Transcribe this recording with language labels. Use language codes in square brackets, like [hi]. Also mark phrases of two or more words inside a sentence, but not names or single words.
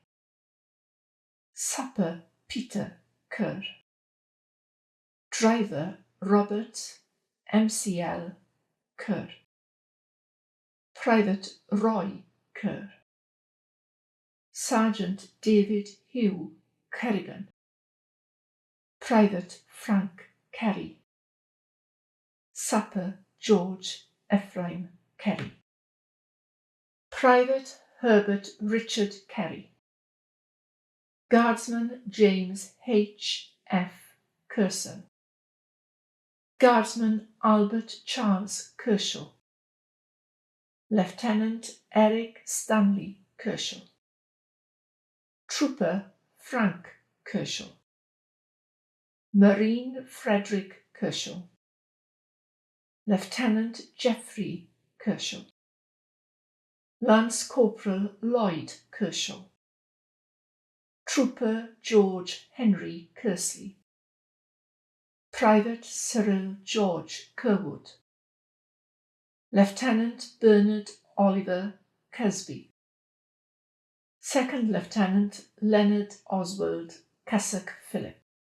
[en] Sapper Peter Kerr. Driver Robert MCL Kerr. Private Roy Kerr. Sergeant David Hugh Kerrigan. Private Frank Kerry. Sapper George Ephraim Kerry. Private Herbert Richard Kerry. Guardsman James H. F. Kersel. Guardsman Albert Charles Kershaw. Lieutenant Eric Stanley Kershaw. Trooper Frank Kershaw. Marine Frederick Kershaw. Lieutenant Geoffrey Kershaw, Lance Corporal Lloyd Kershaw, Trooper George Henry Kersley, Private Cyril George Kerwood, Lieutenant Bernard Oliver Casby, Second Lieutenant Leonard Oswald Cassock Phillip,